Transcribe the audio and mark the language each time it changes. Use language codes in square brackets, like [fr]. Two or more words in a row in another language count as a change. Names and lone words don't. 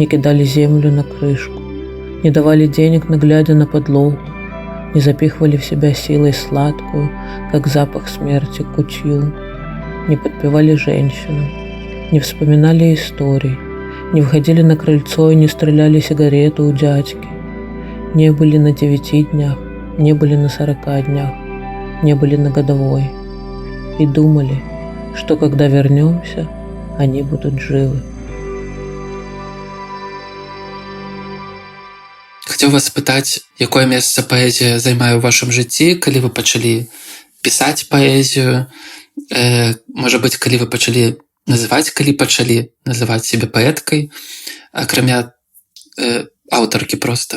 [ru] кидали землю на крышку, не давали денег, глядя на подлогу, не запихивали в себя силой сладкую, как запах смерти, кутью, не подпевали женщину, не вспоминали историй, не входили на крыльцо и не стреляли сигарету у дядьки, не были на 9 днях, не были на 40 днях, не были на годовой и думали, что когда вернемся, они будут живы. [be] Хацеў вас спытаць, якое месца паэзія займае ў вашым жыцці, калі вы пачалі пісаць паэзію, можа быць, калі вы пачалі называць сябе паэткай, акрамя аўтаркі проста.